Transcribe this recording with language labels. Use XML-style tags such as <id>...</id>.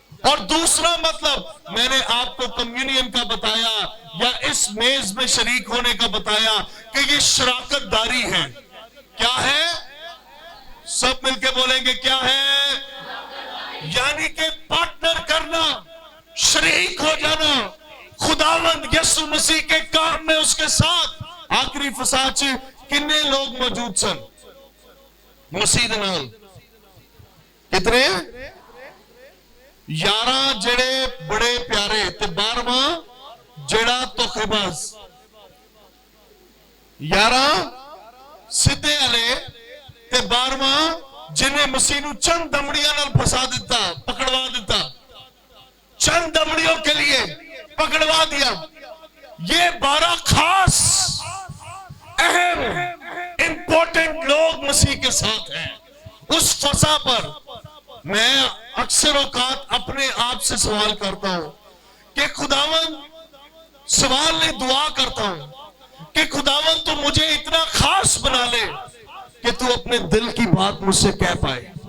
<ur>اور دوسرا مطلب میں نے آپ کو کمیونین کا بتایا یا اس میز میں شریک ہونے کا بتایا کہ یہ شراکت داری ہے. کیا ہے؟ سب مل کے بولیں گے کیا ہے؟ یعنی کہ پارٹنر کرنا، شریک ہو جانا خداوند یسوع مسیح کے کام میں اس کے ساتھ.</ur> <pa>آخری فساد کتنے لوگ موجود سن مسیح دے نال؟ کتنے؟ 11 جڑے بڑے پیارے تے 12واں جڑا دھوکھے باز. 11 سیدھے والے تے 12واں جنہیں مسیح نو چند دمڑیاں نال پھسا دیتا، پکڑوا دیتا،</pa> <ur>چند دمڑیوں کے لیے پکڑوا دیا. یہ 12 خاص اہم امپورٹنٹ لوگ مسیح کے ساتھ ہیں اس فضا پر. میں اکثر اوقات اپنے آپ سے سوال کرتا ہوں کہ خداوند، سوال نہیں دعا کرتا ہوں کہ خداوند تو مجھے اتنا خاص بنا لے کہ تو اپنے دل کی بات مجھ سے کہہ پائے.</ur>